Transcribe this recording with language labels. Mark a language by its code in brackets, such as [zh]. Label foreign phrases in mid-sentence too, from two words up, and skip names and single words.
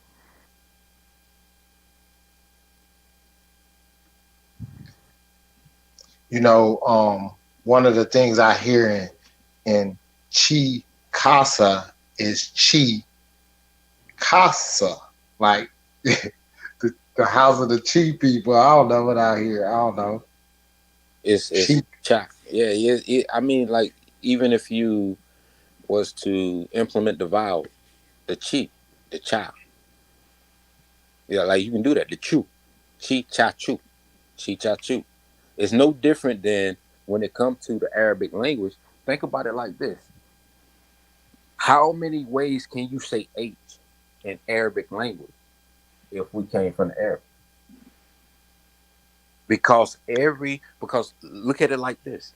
[en] You know, one of the things I hear in Chi Casa is Chi Casa, like the house of the Chi people. I don't know what I hear. I don't know. It's cha. Yeah. I mean, like, even if you was to implement the vowel, the chi, the cha. Yeah, like you can do that. The chu, chi cha chu, chi cha chu. It's no different than when it comes to the Arabic language. Think about it like this: how many ways can you say H in Arabic language if we came from the Arabic? Because look at it like this.